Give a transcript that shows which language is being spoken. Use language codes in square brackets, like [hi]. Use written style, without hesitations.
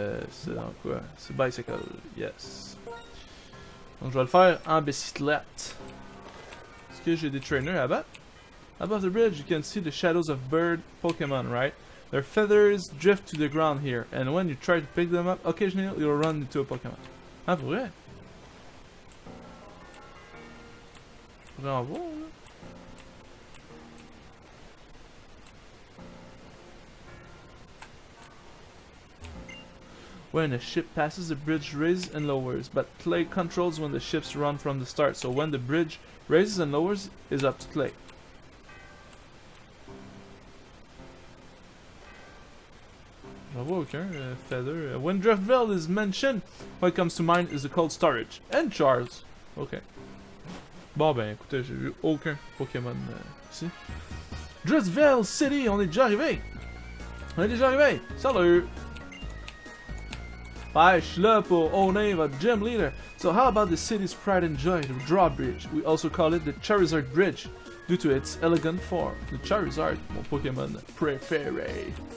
[fr] C'est dans quoi? C'est bicycle, yes. Donc je vais le faire en bicyclette. Est-ce que j'ai des trainers à battre? [en] Above the bridge, you can see the shadows of bird Pokemon, right? Their feathers drift to the ground here, and when you try to pick them up, occasionally you'll run into a Pokemon. [fr] Ah, pour vrai? Faudrait en voir, là. [en] When a ship passes, the bridge raises and lowers, but Clay controls when the ships run from the start, so when the bridge raises and lowers, is up to Clay. [fr] J'en vois aucun, Feather. [en] When Driftville is mentioned, what comes to mind is the cold storage. And Charles. Ok. [fr] Bon ben, écoutez, j'ai vu aucun Pokémon ici. Driftville City, on est déjà arrivé! Salut! Ouais, je suis là pour owner votre gym leader. [en] So how about the city's pride and joy, the drawbridge? We also call it the Charizard Bridge, due to its elegant form. [fr] The Charizard, mon Pokémon préféré.